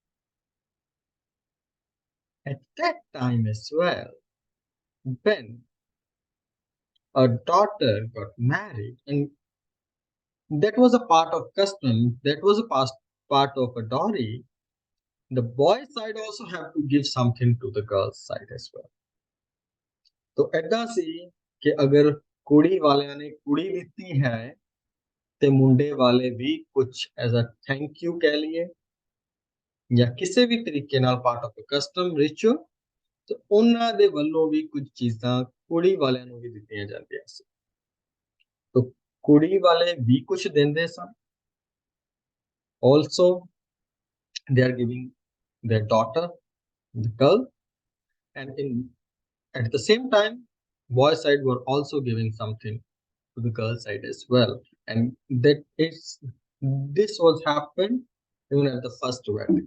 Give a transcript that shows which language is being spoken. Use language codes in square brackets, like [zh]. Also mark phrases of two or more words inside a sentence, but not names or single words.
[en] At that time as well, when a daughter got married, and that was a part of custom, that was a past part of a dowry, the boy side also have to give something to the girl side as well. [pa] ਤਾਂ ਐਦਾਂ ਸੀ ਕਿ ਅਗਰ ਕੁੜੀ ਵਾਲੇ ਨੇ ਕੁੜੀ ਦਿੱਤੀ ਹੈ ਤੇ ਮੁੰਡੇ ਵਾਲੇ ਵੀ ਕੁਝ [en] as a thank you [pa] ਕਹਿ ਲਈਏ ਜਾਂ ਕਿਸੇ ਵੀ ਤਰੀਕੇ ਨਾਲ [en] part of custom ritual [pa] ਤੇ ਉਹਨਾਂ ਦੇ ਵੱਲੋਂ ਵੀ ਕੁਝ ਚੀਜ਼ਾਂ ਕੁੜੀ ਵਾਲਿਆਂ ਨੂੰ ਵੀ ਦਿੱਤੀਆਂ ਜਾਂਦੀਆਂ ਸੀ ਤਾਂ ਕੁੜੀ ਵਾਲੇ ਵੀ ਕੁਝ ਦਿੰਦੇ ਸਨ [en] also they are giving their daughter the girl and in at the same time boy side were also giving something to the girl side as well and that is this was happened even at the first wedding.